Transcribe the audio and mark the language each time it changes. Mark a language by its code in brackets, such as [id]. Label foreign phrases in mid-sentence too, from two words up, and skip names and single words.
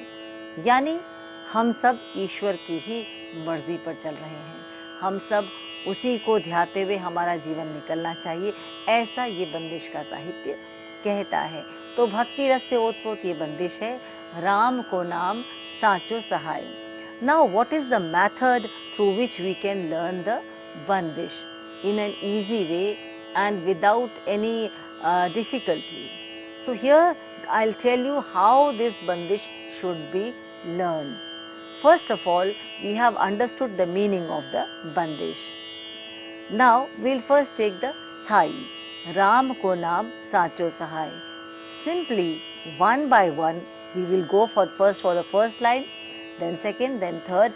[hi] यानी हम सब ईश्वर की ही मर्जी पर चल रहे हैं, हम सब उसी को ध्याते हुए हमारा जीवन निकलना चाहिए, ऐसा ये बंदिश का साहित्य कहता है। तो भक्ति रस से ओतप्रोत ये बंदिश है, राम को नाम साचो सहाय। [en] Now what is the method through which we can learn the bandish in an easy way and without any difficulty? So here I'll tell you how this bandish should be learned. First of all, we have understood the meaning of the bandish. Now we'll first take the sthai, [hi] राम को नाम साचो सहाय. [en] Simply one by one we will go for the first line, then second, then third.